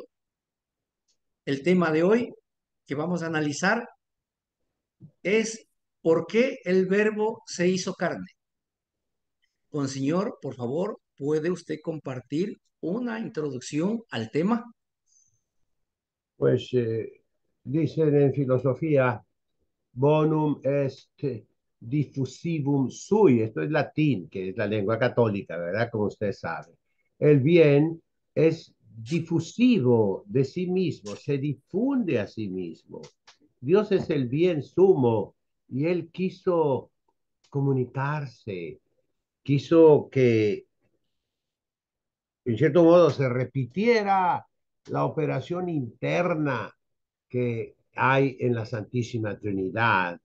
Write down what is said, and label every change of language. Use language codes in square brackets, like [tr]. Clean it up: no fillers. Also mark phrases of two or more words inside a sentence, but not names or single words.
[es] El tema de hoy que vamos a analizar es ¿por qué el Verbo se hizo carne? Señor, por favor, ¿puede usted compartir una introducción al tema? Pues dicen en filosofía, [la] bonum est diffusivum sui, [es] esto es latín, que es la lengua católica, ¿verdad? Como usted sabe. El bien es difusivo de sí mismo, se difunde a sí mismo. Dios es el bien sumo y Él quiso comunicarse, quiso que en cierto modo se repitiera la operación interna que hay en la Santísima Trinidad.